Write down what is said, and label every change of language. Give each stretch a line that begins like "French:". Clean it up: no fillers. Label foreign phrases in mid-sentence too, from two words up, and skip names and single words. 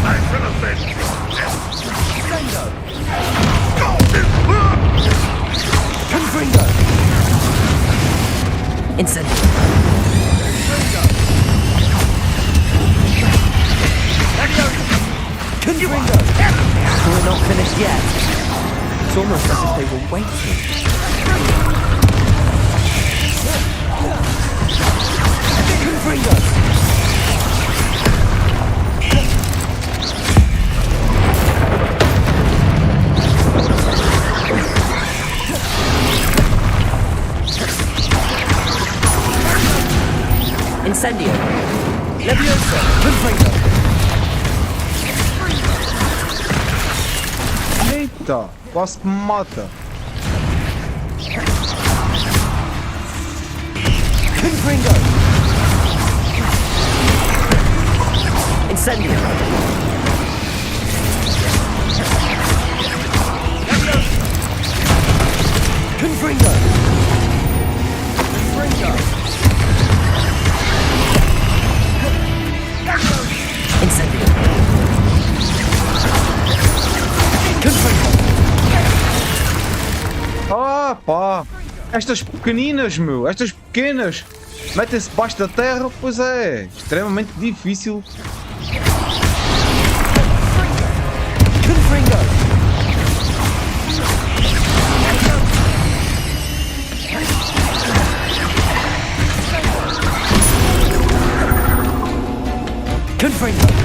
English: son of a bitch! Confringo! Incendio! Confringo! We're not finished yet. It's almost as if they were waiting. Confringo! Incendio! Leviosa! Confringo!
Portuguese: Eita, quase que me mata. Confringo! Incendio! Confringo! Confringo! Incendio! Confringo! Ah pá, estas pequeninas, meu, estas pequenas metem-se debaixo da terra, pois é, extremamente difícil. Confringo! Confringo!